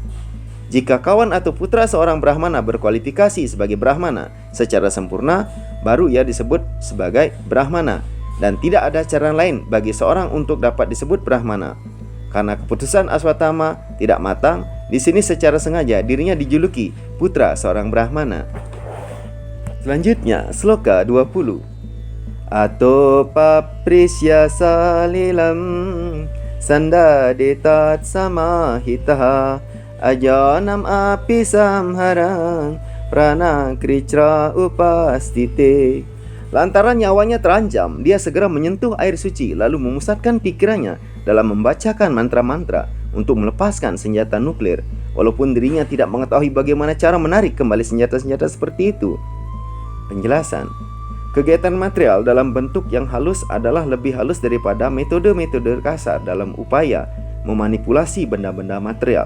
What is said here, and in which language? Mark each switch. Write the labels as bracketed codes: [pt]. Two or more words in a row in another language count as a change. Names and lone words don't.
[id] Jika kawan atau putra seorang Brahmana berkualifikasi sebagai Brahmana secara sempurna, baru ia disebut sebagai Brahmana, dan tidak ada cara lain bagi seorang untuk dapat disebut Brahmana. Karena keputusan Aswatthama tidak matang, di sini secara sengaja dirinya dijuluki putra seorang Brahmana. Selanjutnya, sloka 20. [sa] Ato paprisya salilam sandadetat samahitaha ajanam api samharang prana kricra upastite. [id] Lantaran nyawanya terancam, dia segera menyentuh air suci lalu memusatkan pikirannya dalam membacakan mantra-mantra untuk melepaskan senjata nuklir, walaupun dirinya tidak mengetahui bagaimana cara menarik kembali senjata-senjata seperti itu. Penjelasan: kegiatan material dalam bentuk yang halus adalah lebih halus daripada metode-metode kasar dalam upaya memanipulasi benda-benda material.